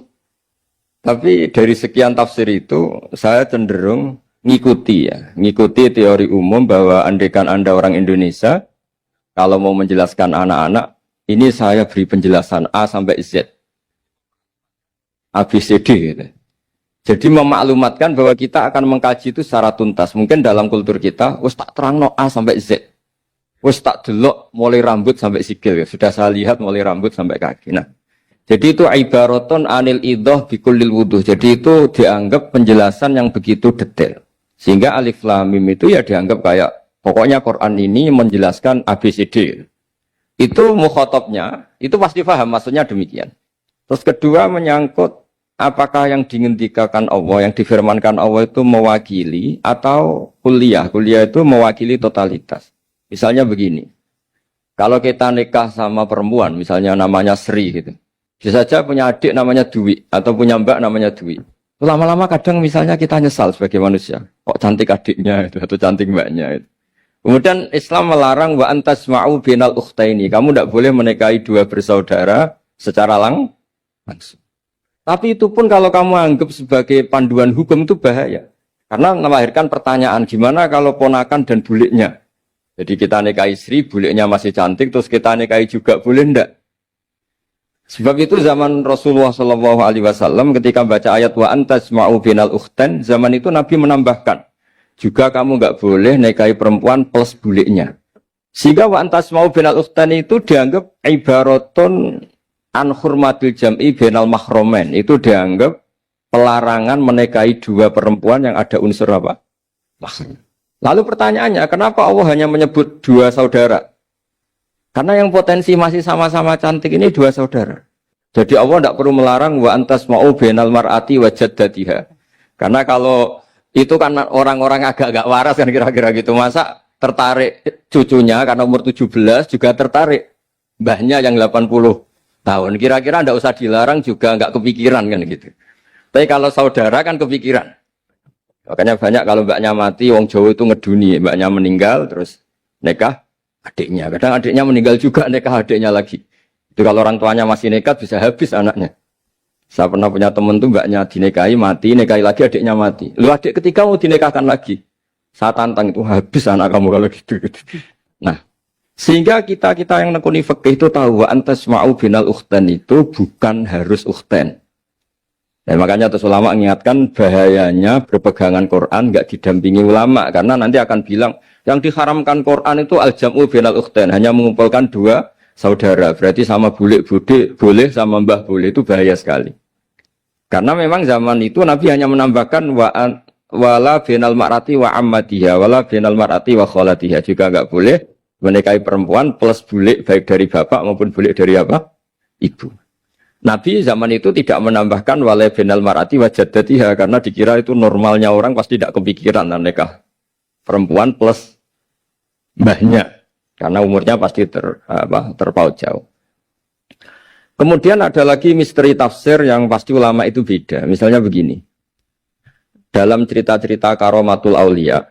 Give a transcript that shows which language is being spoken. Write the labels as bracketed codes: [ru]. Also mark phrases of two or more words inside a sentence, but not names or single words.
[id] Tapi dari sekian tafsir itu saya cenderung ngikuti teori umum bahwa andaikan Anda orang Indonesia, kalau mau menjelaskan anak-anak, ini saya beri penjelasan A sampai Z. ABCD gitu. Jadi memaklumatkan bahwa kita akan mengkaji itu secara tuntas. Mungkin dalam kultur kita, [jv] wis tak terangno A sampai Z. Wis tak delok mulai rambut sampai sikil. [id] Sudah saya lihat mulai rambut sampai kaki. Nah, jadi itu [ar] عبارة عن الإيضاح بكل الوضوح. [id] Jadi itu dianggap penjelasan yang begitu detail. Sehingga Alif Lam Mim itu ya dianggap kayak pokoknya Quran ini menjelaskan ABCD. Itu mukhatabnya, itu pasti paham maksudnya demikian. Terus kedua menyangkut apakah yang diinginkan Allah, yang difirmankan Allah itu mewakili atau kuliah. Kuliah itu mewakili totalitas. Misalnya begini, kalau kita nikah sama perempuan, misalnya namanya Sri gitu. Bisa saja punya adik namanya Dwi atau punya mbak namanya Dwi. Lama-lama kadang misalnya kita nyesal sebagai manusia. Kok cantik adiknya itu atau cantik mbaknya itu. Kemudian Islam melarang [ar] وأن تجمعوا بين الأختين. [id] Kamu tidak boleh menikahi dua bersaudara secara langsung. Tapi itu pun kalau kamu anggap sebagai panduan hukum itu bahaya. Karena melahirkan pertanyaan gimana kalau ponakan dan buliknya. Jadi kita nikahi Sri, buliknya masih cantik, terus kita nikahi juga boleh enggak? Sebab itu zaman Rasulullah SAW ketika baca ayat [ar] وأن تجمعوا بين الأختين, [id] zaman itu Nabi menambahkan juga kamu nggak boleh nikahi perempuan plus buliknya. [ar] Sehingga وأن تجمعوا بين الأختين [id] itu dianggap [ar] عبارة عن حرمة الجمع بين المحارم. [id] Itu dianggap pelarangan menikahi dua perempuan yang ada unsur apa? Mahram. Lalu pertanyaannya, kenapa Allah hanya menyebut dua saudara? Karena yang potensi masih sama-sama cantik ini dua saudara. Jadi Allah tidak perlu melarang [ar] وأن تجمعوا بين المرأة وجدتها. [id] Karena kalau itu kan orang-orang agak-agak waras kan kira-kira gitu. Masa tertarik cucunya karena umur 17 juga tertarik mbahnya yang 80 tahun. Kira-kira tidak usah dilarang juga nggak kepikiran kan gitu. Tapi kalau saudara kan kepikiran. Makanya banyak kalau mbaknya mati, [jv] wong Jawa itu ngeduni. [id] Mbaknya meninggal terus nikah adiknya. Kadang adiknya meninggal juga nikah adiknya lagi. Itu kalau orang tuanya masih nekat bisa habis anaknya. Saya pernah punya teman tuh mbaknya dinikahi mati, nikahi lagi adiknya mati. Lu adik ketiga mau dinikahkan lagi. Saya tantang itu habis anak kamu kalau gitu. Nah, sehingga kita yang nekuni fikih itu tahu [ar] وأن تجمعوا بين الأختين [id] itu bukan harus ukhtain. Dan makanya terus ulama mengingatkan bahayanya berpegangan Quran enggak didampingi ulama karena nanti akan bilang yang diharamkan Quran itu [ar] الجمع بين الأختين, [id] hanya mengumpulkan dua saudara, berarti sama bulik bude boleh, sama mbah boleh, itu bahaya sekali. Karena memang zaman itu Nabi hanya menambahkan [ar] ولا بين المرأة وعمتها, ولا بين المرأة وخالتها, [id] juga enggak boleh menikahi perempuan plus bulik baik dari bapak maupun bulik dari apa? Ibu. Nabi zaman itu tidak menambahkan [ar] ولا بين المرأة وجدتها [id] karena dikira itu normalnya orang pasti tidak kepikiran nikah perempuan plus mbahnya. Karena umurnya pasti terpaut jauh. Kemudian ada lagi misteri tafsir yang pasti ulama itu beda. Misalnya begini. Dalam cerita-cerita [ar] كرامات الأولياء.